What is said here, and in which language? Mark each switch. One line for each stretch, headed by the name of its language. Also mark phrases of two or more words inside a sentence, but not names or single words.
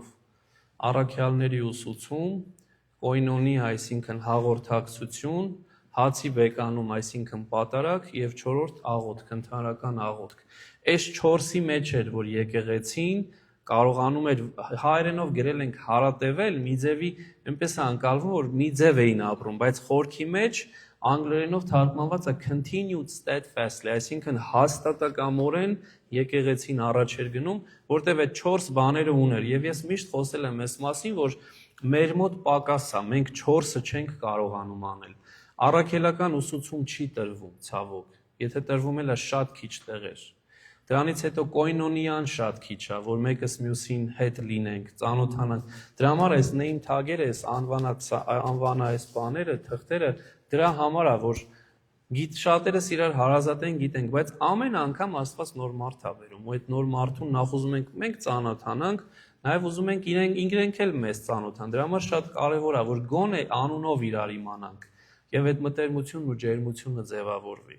Armenian: առաքյալների ուսուցում, կոյնոնի, այսինքն հաղորդակցություն, հացի բեկանում, այսինքն պատարագ եւ 4-րդ աղոթք, ընդհանրական աղոթք։ Այս 4-ի մեջ էր, որ եկեղեցին կարողանում էր հայերենով գրել ենք հարատևել, մի ձևի այնպես է անցալվում, որ մի ձև էին ապրում, բայց խորքի մեջ անգլերենով թարգմանված է
English: continued steadfastly,
Armenian: այսինքն հաստատակամորեն եկեղեցին առաջ էր գնում, որտեղ այդ 4 բաները ուներ, եւ ես միշտ խոսել եմ այս մասին, որ մեր մոտ պակաս է, մենք 4-ը չենք կարողանում անել։ Առաքելական ուսուցում չի տրվում, ցավոք, եթե տրվում էլ է շատ քիչ տեղեր։ Դրանից հետո կոյնոնիան շատ քիչ է, որ մեկս մյուսին հետ լինենք, ծանոթանանք։ Դրա համար այս
English: name tag-
Armenian: երը, այս անվանա այս բաները, թղթերը, դրա համար է, որ շատերս իրար հարազատ են, գիտենք, բայց ամեն անգամ Աստված նոր մարդ է բերում, ու այդ նոր մարդուն նախ ուզում ենք մենք ծանոթանանք, նաև ուզում ենք իրենք էլ մեզ ծանոթան։ Դրա համար շատ կարևոր է, որ գոնե անունով իրար իմանանք, եւ այդ մտերմությունն ու ջերմությունը ձևավորվի։